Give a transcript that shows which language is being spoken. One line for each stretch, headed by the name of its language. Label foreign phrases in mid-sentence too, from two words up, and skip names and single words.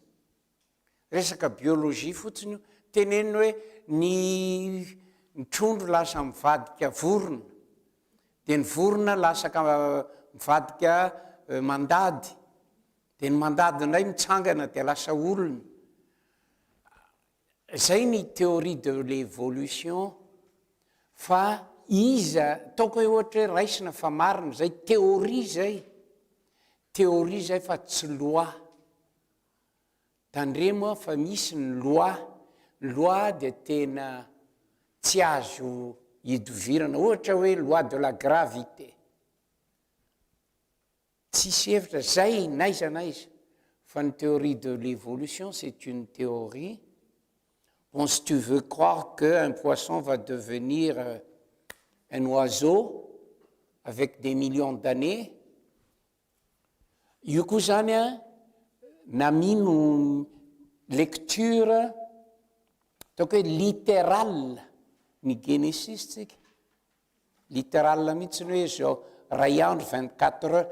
Malagasy: Resaka biologie fotsiny io teneny hoe ny trondro lasa mivadika vorona, dia ny vorona lasaka mivadika mandady, dia ny mandady indray mitsangana dia lasa olona. Zay ny
French: théorie de l'évolution.
Malagasy: Fa iza taoko hoe ohatra hoe raisina fa marina zay théorie zay. Théorie zay fa tsy loi. Tandremo fa misy ny loi. Loi dia tena tsy azo hidovirana. Ohatra hoe
French: loi de la gravité.
Malagasy: Tsisy hevitra zay naiza naiza. Fa ny
French: théorie de l'évolution, c'est une théorie. Bon, si tu veux croire qu'un poisson va devenir un oiseau avec des millions d'années,
Malagasy: io koa zany namino
French: lecture donc
Malagasy: hoe littérale ny Genesis tsika. Littérale mihitsiny hoe zao ray andro 24 heures.